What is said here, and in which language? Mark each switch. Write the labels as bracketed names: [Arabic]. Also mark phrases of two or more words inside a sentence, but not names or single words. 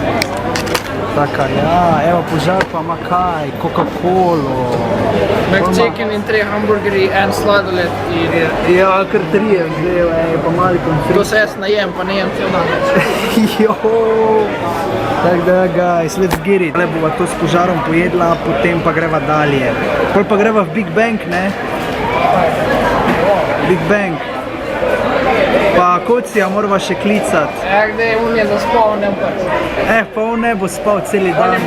[Slovenian] Taka, ja, evo požar pa ima kaj, Coca-Colo. McChicken in 3 hamburgeri, en sladoled in... Ja, kar 3 je vzel, pa mali pomfri. To se jaz najem, pa najem cel dan. Tako da, [English] guys, let's get it. [Slovenian] Le bova to s požarom pojedla, potem pa greva dalje. Pol pa greva v Big Bang, ne? Big Bang. Pa Kocija morava še klicat. [Croatian] Gdje on je zaspal, ne bo. [Slovenian] Pa on ne bo spal celi On je